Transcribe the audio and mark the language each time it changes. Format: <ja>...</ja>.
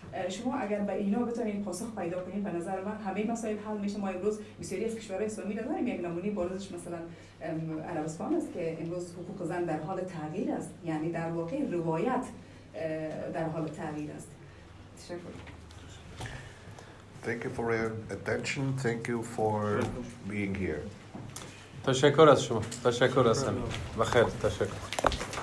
<fa>شما اگر به اینا بتونید پاسخ پیدا کنید، به نظر من همه مسائل حل میشه. ما امروز بسیاری از کشورهای اسلامی داریم، یک نمونه بارزش مثلا عربستان است که امروز حقوق زن در حال تغییر است، یعنی در واقع روایت در حال تغییر است. تشکر.</fa> <en>Thank you for your attention. Thank you for being here.</en> <fa>تشکر از شما. تشکر از همین. بخیر. تشکر.</fa>